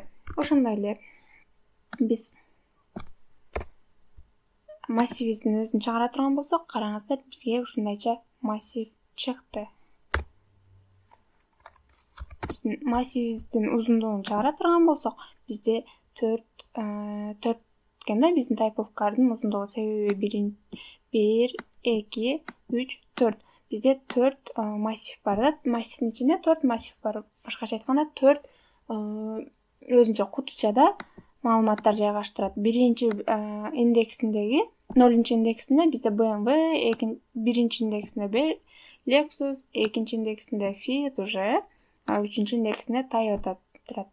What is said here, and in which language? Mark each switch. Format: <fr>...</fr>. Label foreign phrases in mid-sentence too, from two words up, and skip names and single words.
<ky>Ошондой эле биз массивибиздин өзүн чыгара турган болсок, караңыздар, бизге ушундайча массив чыкты. Биздин массивибиздин узундугун чыгара турган болсок, бизде 4 экен да, биздин</ky> <en>type of car'дын</en> <ky>узундугу. Себеби 1, 2, 3, 4. Бизде 4 массив бар да. Массивдин ичинде 4 массив бар. Башкача айтканда 4 өзүнчө кутучада маалыматтар жайгаштырат. Биринчи индексиндеги 0-чу индексинде бизде BMW, биринчи индексинде Lexus, экинчи индексинде Fit уже, 3-чү индексинде Toyota турат.</ky>